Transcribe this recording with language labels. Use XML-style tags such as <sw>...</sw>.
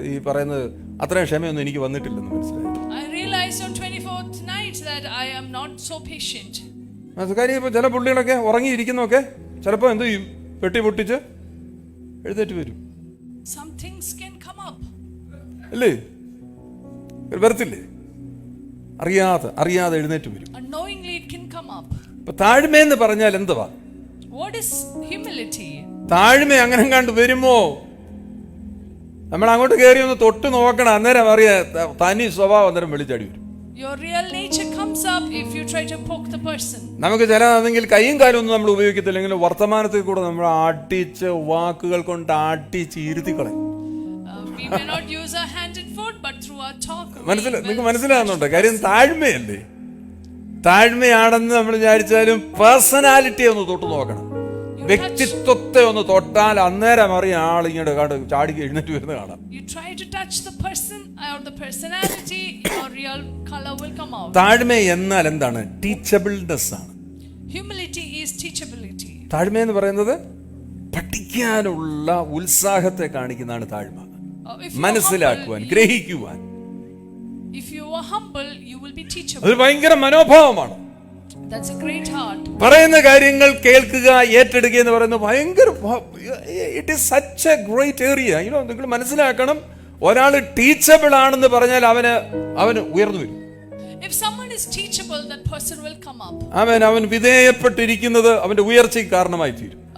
<ml>ഈ പറയുന്നത് അത്രയും ക്ഷമയൊന്നും എനിക്ക് വന്നിട്ടില്ലെന്ന് മനസ്സിലായത്.</ml> <en>I realized on 24th night that I am not so patient.</en> <ml>കാര്യം ഇപ്പൊ ചില പുള്ളികളൊക്കെ ഉറങ്ങിയിരിക്കുന്നൊക്കെ ചിലപ്പോ എന്ത് ചെയ്യും, പെട്ടി പൊട്ടിച്ച് എഴുന്നേറ്റ് വരും.</ml> <en>Some things can come up.</en> <ml>അല്ലേ, വരത്തില്ലേ? അറിയാതെ എഴുന്നേറ്റ് വരും.</ml> <en>Unknowingly it can come up.</en> <ml>ഇപ്പൊ താഴ്മയെന്ന് പറഞ്ഞാൽ എന്തുവാ?</ml> <en>What is humility?</en> <ml>താഴ്മ അങ്ങനെ കണ്ട് വരുമോ? നമ്മൾ അങ്ങോട്ട് കയറി ഒന്ന് തൊട്ട് നോക്കണം, അന്നേരം അറിയാ തനി സ്വഭാവം അന്നേരം വെളിച്ചാടി വരും.</ml> <en>Your real nature comes up if you try to poke the person.</en> <ml>നമുക്ക് ചിലതെങ്കിൽ കൈയും കാലും ഒന്നും നമ്മൾ ഉപയോഗിക്കത്തില്ലെങ്കിൽ വർത്തമാനത്തിൽ കൂടെ നമ്മൾ ആട്ടിച്ച് വാക്കുകൾ കൊണ്ട് ആട്ടിച്ച് ഇരുത്തിക്കളയും.</ml> <en>We may not use our hand and foot, but through our talk.</en> <ml>നിങ്ങൾക്ക് മനസ്സിലാകുന്നുണ്ടോ? കാര്യം താഴ്മയല്ലേ. താഴ്മയാണെന്ന് നമ്മൾ വിചാരിച്ചാലും പേഴ്സണാലിറ്റിയെ ഒന്ന് തൊട്ട് നോക്കണം. വ്യക്തിത്വത്തെ ഒന്ന് തൊട്ടാൽ അന്നേരം അറിയാം ആളിങ്ങോട്ട് ചാടി എഴുന്നേറ്റ് വരുന്ന കാണാം.</ml> <en>You try to touch the person or the personality, your real color will come out.</en> <ml>താഴ്മ എന്നാൽ എന്താണ്? ടീച്ചബിൾനെസ് ആണ്.</ml> <en>Humility is teachability.</en> <ml>താഴ്മ എന്ന് പറയുന്നത് പഠിക്കാനുള്ള ഉത്സാഹത്തെ കാണിക്കുന്നതാണ് താഴ്മ. മനസ്സിലാക്കുവാൻ, ഗ്രഹിക്കുവാൻ.</ml> <en>If you are humble, you will be teachable.</en> <ml>അത് ഭയങ്കര മനോഭാവമാണ്.</ml> <en>That's a great heart.</en> <ml>പറയുന്ന കാര്യങ്ങൾ കേൾക്കുക, ഏറ്റെടുക്കുക എന്ന് പറയുന്നത് ഭയങ്കര,</ml> <en>It is such a great area.</en> <ml>നിങ്ങൾ മനസ്സിലാക്കണം, ഒരാൾ ടീച്ചബിൾ ആണെന്ന് പറഞ്ഞാൽ അവന് ഉയർന്നു വരും.</ml> <en>If someone is teachable, that person will come up.</en> <ml>അവൻ വിധേയപ്പെട്ടിരിക്കുന്നത് അവന്റെ ഉയർച്ചയ്ക്ക് കാരണമായി തീരും.</ml>